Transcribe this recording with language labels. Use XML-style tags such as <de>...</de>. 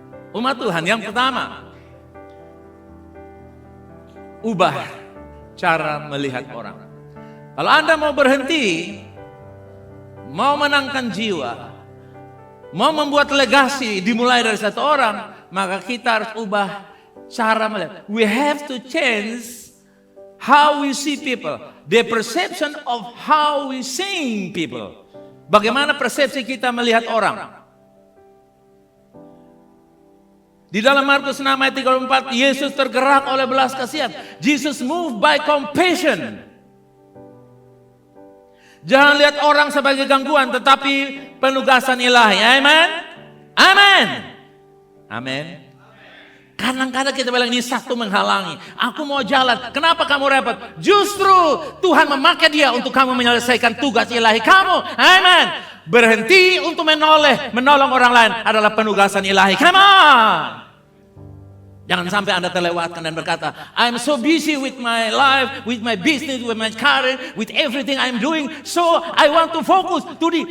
<id>Umat Tuhan, yang pertama, ubah cara melihat orang. Kalau Anda mau berhenti, mau menangkan jiwa, mau membuat legasi dimulai dari satu orang, maka kita harus ubah cara melihat.</id> <en>We have to change how we see people. The perception of how we see people.</en> <id>Bagaimana persepsi kita melihat orang. Di dalam Markus 6 ayat 34, Yesus tergerak oleh belas kasihan.</id> <en>Jesus moved by compassion.</en> <id>Jangan lihat orang sebagai gangguan, tetapi penugasan ilahi. Amen. Amen. Amen. Kadang-kadang kita bilang ini satu menghalangi. Aku mau jalan. Kenapa kamu repot? Justru Tuhan memakai dia untuk kamu menyelesaikan tugas ilahi kamu. Amen. Berhenti untuk menolong orang lain adalah penugasan ilahi.</id> <en>Come on.</en> <id>Jangan sampai Anda terlewatkan dan berkata,</id> <en>I'm so busy with my life, with my business, with my career, with everything I'm doing, so I want to focus to the...</en>